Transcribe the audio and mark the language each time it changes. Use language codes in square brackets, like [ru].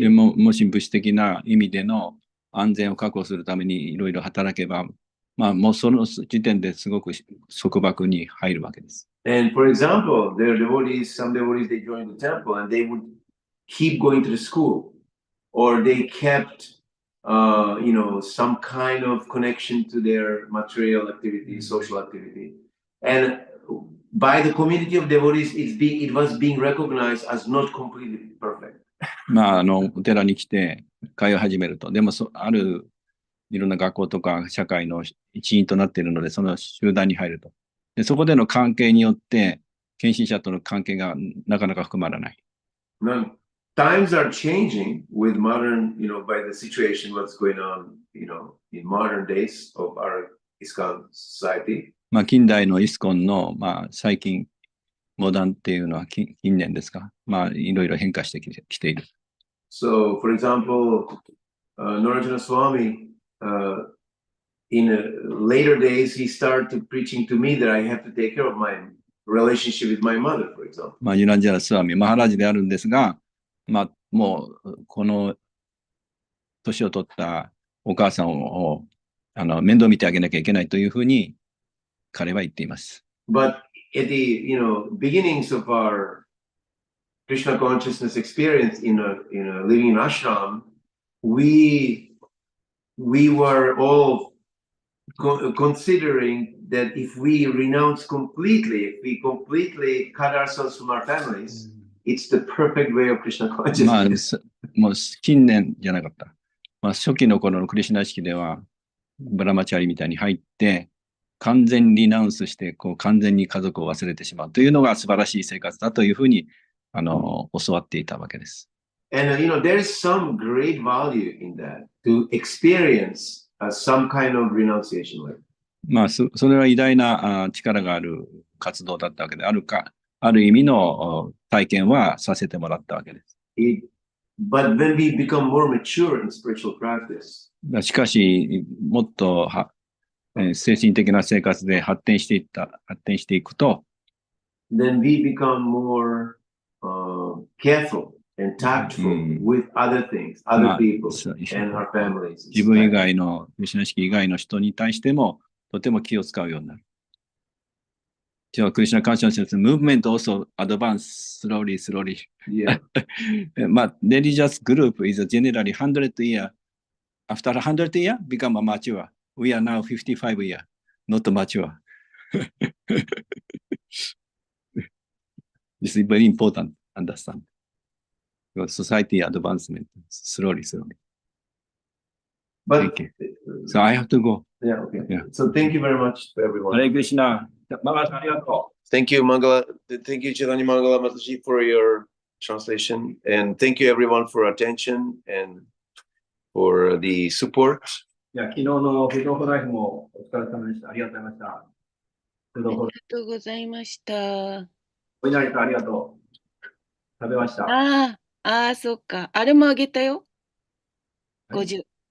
[ja] でもし物質的な意味での安全を確保するためにいろいろ働けば、まあ、もうその時点ですごく束縛に入るわけです。 [en] And for example, there are some devotees, they joined the temple and they would keep going to the school, or they kept, some kind of connection to their material activity, social activity. And by the community of devotees, it was being recognized as not completely perfect. [ja] まあ、お寺に来て通い始めると。でもあるいろんな学校とか社会の一員となっているので、その集団に入ると。でそこでの関係によって、献身者との関係がなかなか深まらない。 [en] Now, times are changing with modern, by the situation, what's going on, in modern days of our ISKCON society. [ja] まあ、近代のイスコンの、まあ、最近、モダンっていうのは近年ですか。まあ、いろいろ変化してきている。 [en] So, for example, Narayana Swami, in later days, he started preaching to me that I have to take care of my relationship with my mother, for example. [ja] まあ、ユナンジャラスワミ、マハラジであるんですが、まあ、もう、この年を取ったお母さんを面倒見てあげなきゃいけないというふうに彼は言っています。 [en] But at the beginnings of our Krishna consciousness experience in living in ashram, we were all considering that if we renounce completely, if we completely cut ourselves from our families, it's the perfect way of Krishna まあ、 consciousness. [ja] もう近年じゃなかった。まあ、初期の頃のクリシュナ意識では、ブラマチャリみたいに入って、完全にリナウンスして、完全に家族を忘れてしまうというのが素晴らしい生活だというふうに、教わっていたわけです。 [en] And there is some great value in that, to experience some kind of renunciation letter. [ja] まあ、それは偉大な力がある活動だったわけである意味の体験はさせてもらったわけです。 [en] But when we become more mature in spiritual practice, [ja] しかし、もっと精神的な生活で発展していくと、 [en] then we become more careful and tactful with other things, other people, and our families. [ja] 自分以外の、クリシュナ意識以外の人に対しても、とても気を使うようになる。 [en] クリシュナカンシャスネス、movement also advance slowly. Yeah. まあ、religious group is generally 100 year. After 100 year, become a mature. We are now 55 year, not mature. This is very important to understand. Society advancement, slowly. But Thank you. So I have to go. Yeah, okay. Yeah. So thank you very much to everyone. Hare Krishna. [ja] Mangala-san, ありがとう。 [en] Thank you, Mangala. Thank you, Chaitanya Mangala Mataji, for your translation. And thank you, everyone, for attention and for the support. [ja] いや、昨日のフードオフライフもお疲れ様でした。ありがとうございました。フードオフありがとうございました。お稲荷さんありがとう。食べました。ああ、そっか。あれもあげたよ。はい 50。